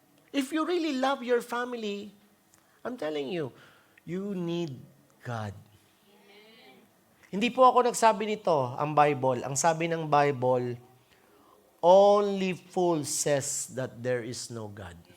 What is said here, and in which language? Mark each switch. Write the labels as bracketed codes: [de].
[en] If you really love your family, I'm telling you, you need God. [tl] Hindi po ako nagsabi nito, ang Bible. Ang sabi ng [en] Bible, only fool says that there is no God.